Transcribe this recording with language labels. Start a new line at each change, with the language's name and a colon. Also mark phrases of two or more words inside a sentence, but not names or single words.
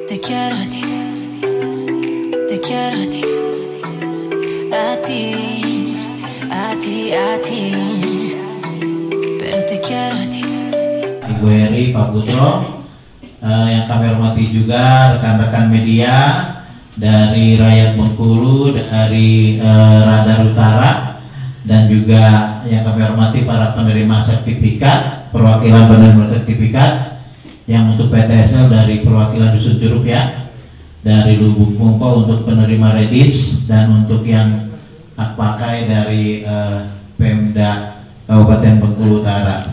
Spanish: quiero a ti, te quiero a ti, a ti, a ti, a ti, pero te quiero a ti.
Indonesian: Ibu Eri, Pak Putro, yang kami hormati juga rekan-rekan media dari Rakyat Bengkulu, dari Radar Utara, dan juga yang kami hormati para penerima sertifikat, perwakilan penerima sertifikat yang untuk PTSL dari perwakilan Dusun Curug ya, dari Lubuk Mungko untuk penerima Redis, dan untuk yang hak pakai dari Pemda Kabupaten Bengkulu Utara.